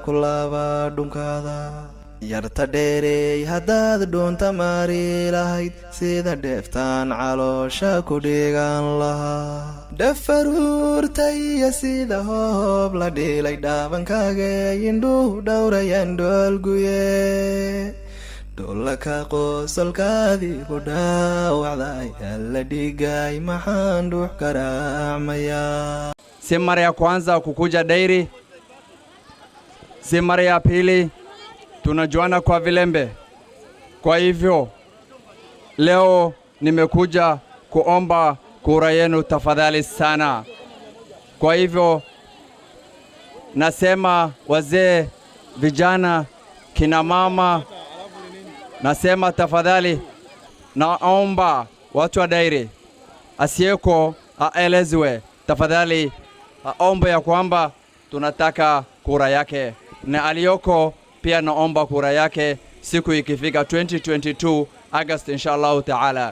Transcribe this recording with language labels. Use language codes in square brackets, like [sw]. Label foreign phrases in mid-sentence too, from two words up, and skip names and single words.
[so] ku laaba dhunkaada yarta dheerey haddaad dhuunta maari lahayd sida dheeftaan caloosha ku dhigan lahaa dhafaruurtaya sida hoob la dhilay dhaabankaaga indhuhu dhowrayan dhoolguye dhoolaka qosolkaadii ku dhaawacday alla dhigay maxaan dhuux garaacmaya. [sw] Si mara ya kwanza kukuja Dairi, si mara ya pili, tunajuana kwa vilembe. Kwa hivyo leo nimekuja kuomba kura yenu tafadhali sana. Kwa hivyo nasema wazee, vijana, kina mama, nasema tafadhali, naomba watu wa Dairi asiyeko aelezwe tafadhali, aombe ya kwamba tunataka kura yake, na aliyoko pia naomba kura yake siku ikifika 2022 August [ar] إن شاء الله تعالى.